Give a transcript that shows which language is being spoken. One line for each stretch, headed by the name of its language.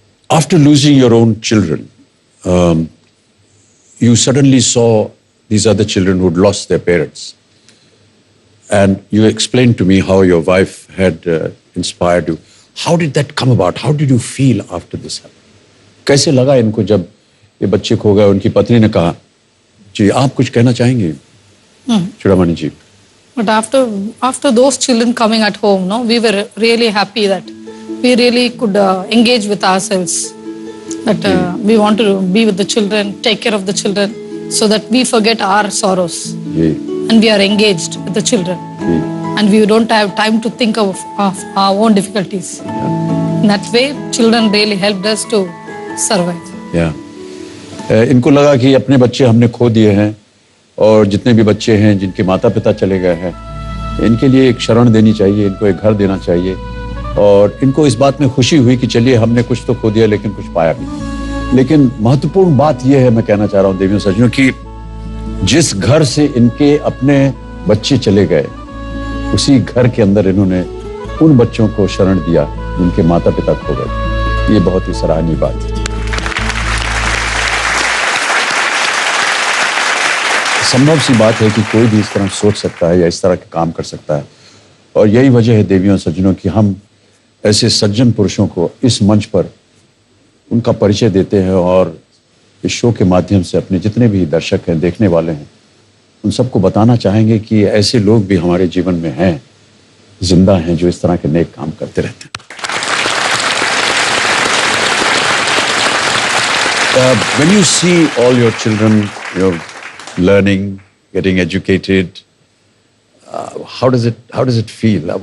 English: After losing your own children, you suddenly saw these other children who'd lost their parents. And you explained to me how your wife had inspired you. How did that come about? How did you feel after this happened?
Hindi: कैसे लगा इनको जब ये बच्चे खो गए? उनकी पत्नी ने कहा, जी आप कुछ कहना चाहेंगे चूड़ामणि जी?
English: But after those children coming at home, no, we were really happy that we really could engage with ourselves. That we want to be with the children, take care of the children, so that we forget our sorrows. And we are engaged with the children. And we don't have time to think of our own difficulties. In that way, children really helped us to survive. Yeah.
Hindi: इनको लगा कि अपने बच्चे हमने खो दिए हैं और जितने भी बच्चे हैं जिनके माता पिता चले गए हैं, इनके लिए एक शरण देनी चाहिए, इनको एक घर देना चाहिए। और इनको इस बात में खुशी हुई कि चलिए हमने कुछ तो खो दिया लेकिन कुछ पाया भी। लेकिन महत्वपूर्ण बात यह है, मैं कहना चाह रहा हूं देवियों सज्जनों, कि जिस घर से इनके अपने बच्चे चले गए उसी घर के अंदर इन्होंने उन बच्चों को शरण दिया जिनके माता पिता खो गए। ये बहुत ही सराहनीय बात है। संभव सी बात है कि कोई भी इस तरह सोच सकता है या इस तरह के काम कर सकता है, और यही वजह है देवियों सज्जनों कि हम ऐसे सज्जन पुरुषों को इस मंच पर उनका परिचय देते हैं और इस शो के माध्यम से अपने जितने भी दर्शक हैं, देखने वाले हैं, उन सबको बताना चाहेंगे कि ऐसे लोग भी हमारे जीवन में हैं, जिंदा हैं, जो इस तरह के नेक काम करते रहते हैं।
English: When you see all your children, learning, getting educated, how does it feel?